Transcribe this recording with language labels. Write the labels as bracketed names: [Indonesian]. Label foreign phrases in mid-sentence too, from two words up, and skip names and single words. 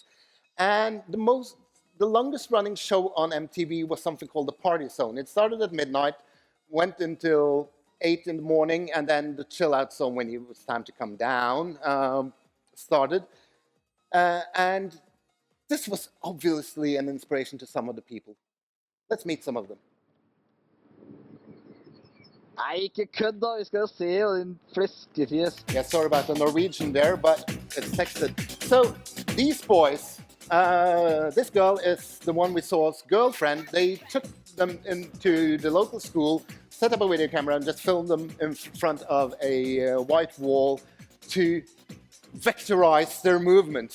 [English] And the longest-running show on MTV was something called The Party Zone. It started at midnight, went until 8 in the morning, and then the chill-out zone when it was time to come down started. And this was obviously an inspiration to some of the people. Let's meet some of them. [Norwegian] Nei, ikke kødd da, vi skal jo se, din fleskefjes. [English] Yeah, sorry about the Norwegian there, but it's texted. So these boys, this girl is the one we saw's girlfriend. They took them into the local school, set up a video camera, and just filmed them in front of a white wall to vectorize their movements.